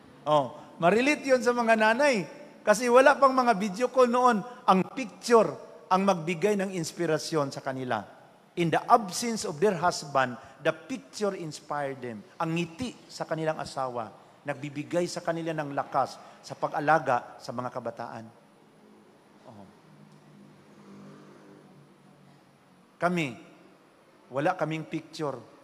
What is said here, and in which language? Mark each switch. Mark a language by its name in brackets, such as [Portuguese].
[Filipino] Oh, marelate yun sa mga nanay. Kasi wala pang mga video call noon. Ang picture ang magbigay ng inspirasyon sa kanila. [English] In the absence of their husband, the picture inspired them. [Filipino] Ang ngiti sa kanilang asawa, nagbibigay sa kanila ng lakas sa pag-alaga sa mga kabataan. Oh. Kami, wala kaming picture.